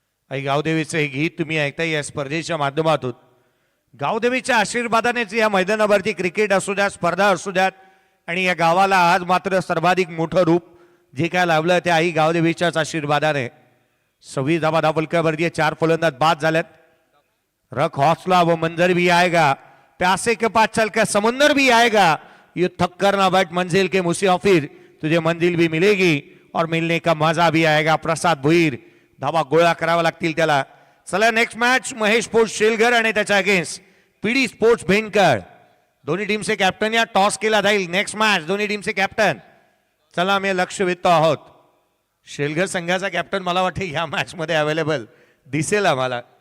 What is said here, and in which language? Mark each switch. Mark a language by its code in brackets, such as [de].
[mr] आई गावदेवीचं हे गीत तुम्ही ऐकताय या स्पर्धेच्या माध्यमातून. गावदेवीच्या आशीर्वादानेच या मैदानावरती क्रिकेट असू द्या, स्पर्धा असू द्यात आणि या गावाला आज मात्र सर्वाधिक मोठं रूप जे काय लावलं ते आई गावदेवीच्याच आशीर्वादाने. 26 धावा धावलक्यावरती 4 फलंदाज बाद झालेत. [hi] रख हौसला वो मंजर भी आएगा, प्यासे के पास चल के समुंदर भी आएगा, ये थक कर ना बैठ मंजिल के मुसाफिर, तुझे मंजिल भी मिलेगी और मिलने का मजा भी आएगा. [mr] प्रसाद भोईर. धावा गोळा करावा लागतील त्याला. चला नेक्स्ट मॅच महेश स्पोर्ट्स शेलघर आणि त्याच्या अगेन्स्ट PD स्पोर्ट्स भेंडकर. दोन्ही टीमचे कॅप्टन या टॉस केला जाईल. नेक्स्ट मॅच दोन्ही टीमचे कॅप्टन. चला आम्ही लक्ष वेधतो आहोत. शेलघर संघाचा कॅप्टन मला वाटते या मॅच मध्ये अवेलेबल दिसेल आम्हाला.